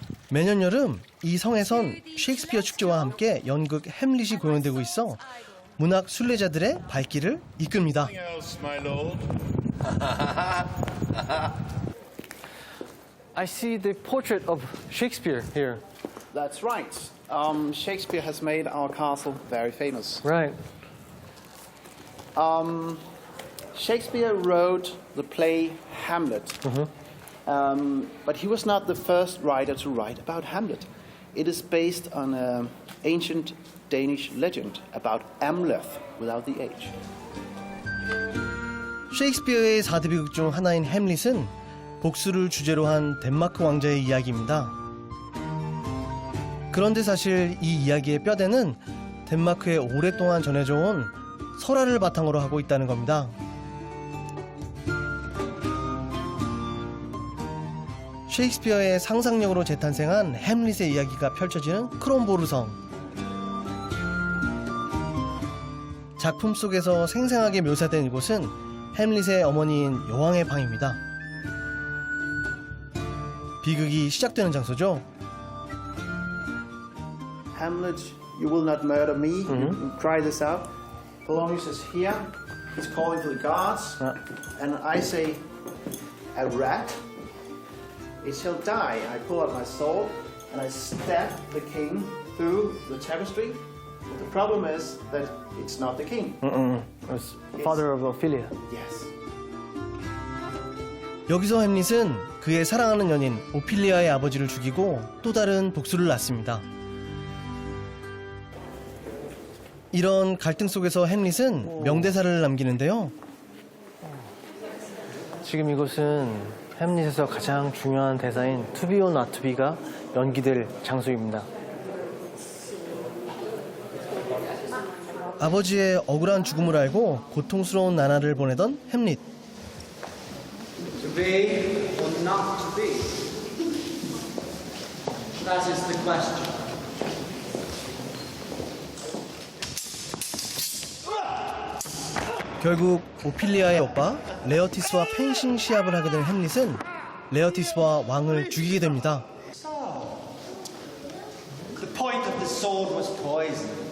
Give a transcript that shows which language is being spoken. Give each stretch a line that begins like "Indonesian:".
Korean: 매년 여름 이 성에선 셰익스피어 축제와 함께 연극 햄릿이 공연되고 있어 문학 순례자들의 발길을 이끕니다.
English: I see the portrait of Shakespeare here. That's right. Shakespeare has made our castle very famous. Right. Shakespeare wrote the play Hamlet. But he was not the first writer to write about Hamlet. It is based on an ancient Danish legend about Amleth without the H.
Korean: 셰익스피어의 4대 비극 중 하나인 햄릿은 복수를 주제로 한 덴마크 왕자의 이야기입니다. 그런데 사실 이 이야기의 뼈대는 덴마크에 오랫동안 전해져 온 설화를 바탕으로 하고 있다는 겁니다. 셰익스피어의 상상력으로 재탄생한 햄릿의 이야기가 펼쳐지는 크롬보르 성. 작품 속에서 생생하게 묘사된 이곳은 햄릿의 어머니인 여왕의 방입니다. 비극이 시작되는 장소죠.
English: Hamlet, you will not murder me. You cry this out. Polonius is here. He's calling for the guards. And I say, a rat? It shall die. I pull out my sword and I stab the king through the tapestry. But the problem is that it's not the king. It's father of Ophelia. Yes.
Korean: 여기서 햄릿은 그의 사랑하는 연인 오피리아의 아버지를 죽이고 또 다른 복수를 낳습니다. 이런 갈등 속에서 햄릿은 명대사를 남기는데요. 지금 이곳은 햄릿에서 가장 중요한 대사인
English: To be or not to be
Korean: 가 연기될 장소입니다. 아버지의 억울한 죽음을 알고 고통스러운 나날을 보내던 햄릿.
English: To be or not to be? That is the question.
Korean: 결국 오피리아의 오빠 레어티스와 펜싱 시합을 하게 된 햄릿은 레어티스와 왕을 죽이게 됩니다.
English: The point of the sword was poison.